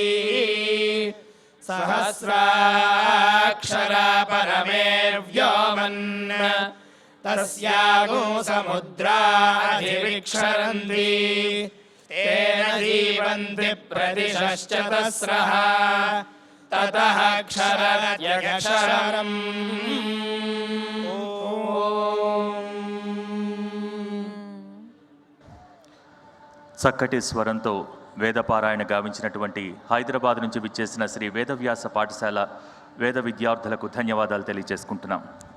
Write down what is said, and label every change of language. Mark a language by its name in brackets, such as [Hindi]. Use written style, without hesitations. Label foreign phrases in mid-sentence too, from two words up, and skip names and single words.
[Sanskrit] सहस्राक्षरा परमेर्व्योमन् तस्यागो समुद्राधिविक्षरन्ति तेन जीवन्ति प्रतिशश्चतस्रः ततः क्षरत्यक्षरम् [Telugu] చక్కటి స్వరంతో వేదపారాయణ గావించినటువంటి హైదరాబాద్ నుంచి విచ్చేసిన శ్రీ వేదవ్యాస పాఠశాల వేద విద్యార్థులకు ధన్యవాదాలు తెలియజేసుకుంటున్నాం.